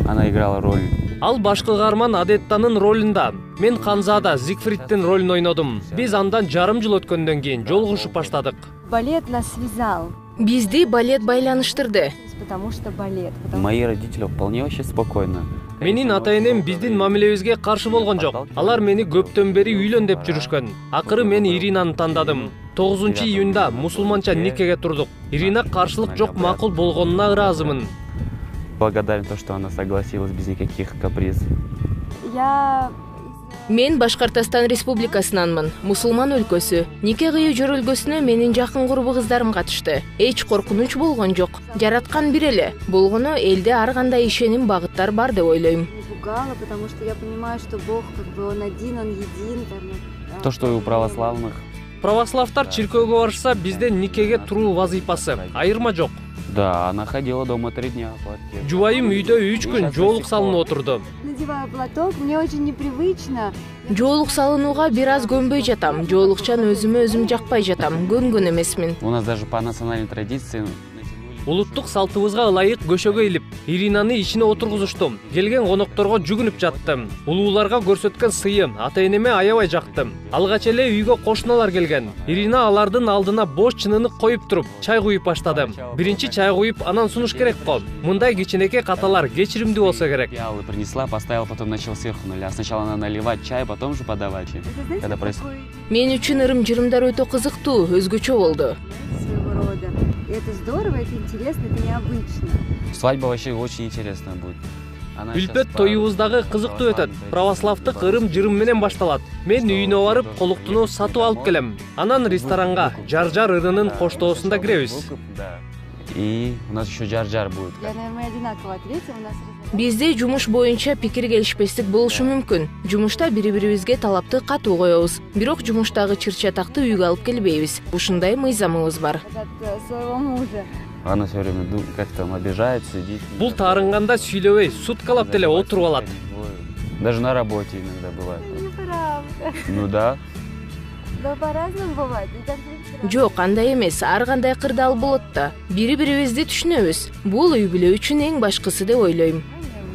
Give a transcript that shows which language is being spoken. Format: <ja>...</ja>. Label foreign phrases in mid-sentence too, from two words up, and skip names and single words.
<ru>играла роль.</ru> <ky>Ал баш каарман Адеттанын ролунда, мен Ханзада Зигфридтин ролун ойнодум. Биз андан жарым жыл өткөндөн кийин жолугушуп баштадык.</ky> <ru>Балет нас связал.</ru> <ky>Бизди балет байланыштырды.</ky> <ru>Потому что балет. Мои родители вполне вообще спокойно.</ru> <ky>Менин ата-энем биздин мамилебизге каршы болгон жок. Алар мени көптөн бери үйлөн деп жүрүшкөн. Акыры мен Иринаны тандадым. 9-июнда мусулманча никеге турдук. Ирина каршылык жок, макул болгонуна ыраазымын.</ky> <ru>Благодарен то, что она согласилась без никаких каприз.</ru> <ky>Мен Башкортостан Республикасынанмын, мусулман өлкөсү. Нике кыюу жөрөлгөсүнө менин жакын курбу кыздарым катышты. Эч коркунуч болгон жок. Жараткан бир эле. Болгону элде ар кандай ишеним, багыттар бар деп ойлойм.</ky> <ru>Пугала, потому что я понимаю, что Бог он один, он един. То, что у православных.</ru> <ky>Православтар чиркөөгө барышса, бизден никеге туруу вазыйпасы. Айырма жок.</ky> <ru>Да, она ходила дома 3 дня.</ru> <ky>Жубайым үйдө 3 күн жоолук салынып отурду.</ky> <ru>Надеваю платок, мне очень непривычно.</ru> <ky>Жоолук салынууга бир аз көнбөй жатам. Жоолукчан өзүмө өзүм жакпай жатам. Көнгөн эмесмин.</ky> <ru>У нас даже по национальной традиции.</ru> <ky>Улуттук салтыбызга ылайык көшөгө илип, Иринаны ичине отургузуштум. Келген конокторго жүгүнүп жаттым. Улууларга көрсөткөн сыйым ата-энеме аябай жактым. Алгач эле үйгө кошуналар келген. Ирина алардын алдына бош чыныны коюп туруп, чай куюп баштады. Биринчи чай куюп, анан сунуш керек го. Мындай кичинекей каталар кечиримдүү болсо керек.</ky> <ru>Я принесла, поставила, потом начал сверху налить. Сначала надо наливать чай, потом же подавать. Когда происходит.</ru> <ky>Мен үчүн ырым-жырымдар өтө кызыктуу, өзгөчө болду.</ky> <ru>Это здорово, это интересно, это необычно. Свадьба вообще очень интересная будет.</ru> <ky>Үлпөт тоюбуздагы кызыктуу өтөт. Православдык ырым-жырым менен башталат. Мен үйүнө барып, колуктуну сатып алып келем. Анан ресторанга Жар-Жар ырынын коштоосунда киребиз.</ky> <ru>И у нас еще Жар-Жар будет. Я, наверное, одинаково ответила.</ru> <ky>Бизде жумуш боюнча пикир келишпестик болушу мүмкүн. Жумушта бири-бирибизге талапты катуу коебуз. Бирок жумуштагы чыр-чатакты үйгө алып келбейбиз. Ушундай мыйзамыбыз бар.</ky> <ru>Своего мужа. Она все время как-то обижает, сидит.</ru> <ky>Бул таарынганда сүйлөбөй, суткалап деле отуруп алат.</ky> <ru>Даже на работе иногда бывает. Неправда. Ну да. Да по-разному бывает.</ru> <ky>Жок, андай эмес, ар кандай кырдаал болот да. Бири-бирибизди түшүнөбүз. Бул үй бүлө үчүн эң башкысы деп ойлойм.</ky>